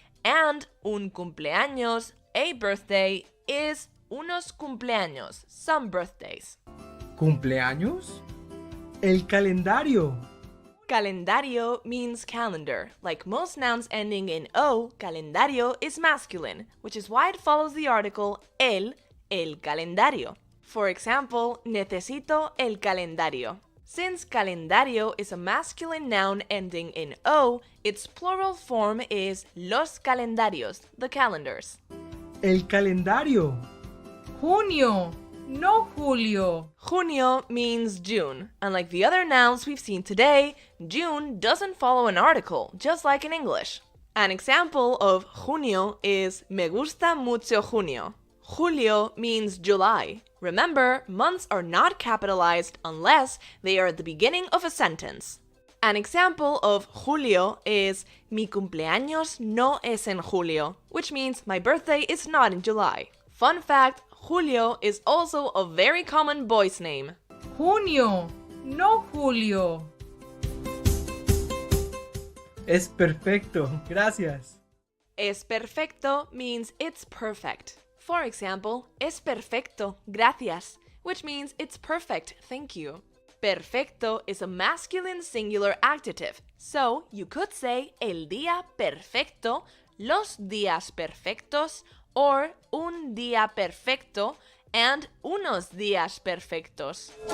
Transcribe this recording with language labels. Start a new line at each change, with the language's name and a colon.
English: And un cumpleaños, a birthday, is unos cumpleaños, some birthdays.
Spanish: ¿Cumpleaños? El calendario.
English: Calendario means calendar. Like most nouns ending in O, calendario is masculine, which is why it follows the article el calendario. For example,
Spanish: necesito el calendario.
English: Since calendario is a masculine noun ending in O, its plural form is los calendarios, the calendars.
Spanish: El calendario. Junio, no julio.
English: Junio means June. Unlike the other nouns we've seen today, June doesn't follow an article, just like in English. An example of junio is
Spanish: me gusta mucho junio.
English: Julio means July. Remember, months are not capitalized unless they are at the beginning of a sentence. An example of julio is
Spanish: mi cumpleaños no es en julio,
English: which means my birthday is not in July. Fun fact, Julio is also a very common boy's name.
Spanish: Junio, no julio. Es perfecto, gracias.
English: Es perfecto means it's perfect. For example,
Spanish: es perfecto, gracias,
English: which means it's perfect, thank you. Perfecto is a masculine singular adjective, so you could say
Spanish: el día perfecto, los días perfectos,
English: or
Spanish: un día perfecto
English: and
Spanish: unos días perfectos.